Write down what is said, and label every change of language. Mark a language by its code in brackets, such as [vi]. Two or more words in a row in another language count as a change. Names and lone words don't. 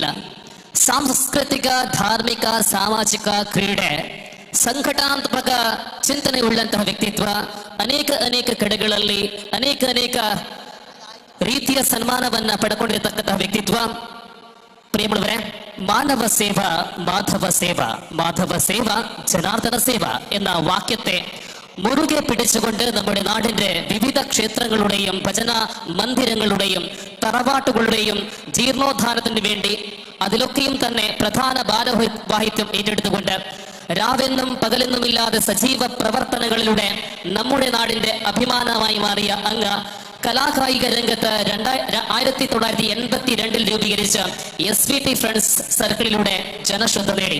[kn] ಸಾಂಸ್ಕೃತಿಕ, ಧಾರ್ಮಿಕ, ಸಾಮಾಜಿಕ, ಕ್ರೀಡೆ, ಸಂಘಟನಾತ್ಮಕ ಚಿಂತನೆ ಉಳ್ಳಂತಹ ವ್ಯಕ್ತಿತ್ವ, ಅನೇಕ ಕಡೆಗಳಲ್ಲಿ ಅನೇಕ ರೀತಿಯ ಸನ್ಮಾನವನ್ನ ಪಡ್ಕೊಂಡಿರತಕ್ಕಂತಹ ವ್ಯಕ್ತಿತ್ವ. [ml] ಪ್ರಿಯമുള്ളവരെ, മാനവ സേവ മാധവ സേവ, മാധവ സേവ ജനാർദ്ദന സേവ എന്ന വാക്യത്തെ മുറുകെ പിടിച്ചുകൊണ്ട് നമ്മുടെ നാടിന്റെ വിവിധ ക്ഷേത്രങ്ങളുടെയും ഭജന മന്ദിരങ്ങളുടെയും തറവാട്ടുകളുടെയും ജീർണോദ്ധാരത്തിന് വേണ്ടി അതിലൊക്കെയും തന്നെ പ്രധാന ഭാരവാഹിത്വം ഏറ്റെടുത്തുകൊണ്ട് രാവെന്നും പകലെന്നുമില്ലാതെ സജീവ പ്രവർത്തനങ്ങളിലൂടെ നമ്മുടെ നാടിന്റെ അഭിമാനമായി മാറിയ അങ്ങ് കലാകായിക രംഗത്ത് 1982 രൂപീകരിച്ച SVT ഫ്രണ്ട്സ് സർക്കിളിലൂടെ ജനശ്രദ്ധ നേടി.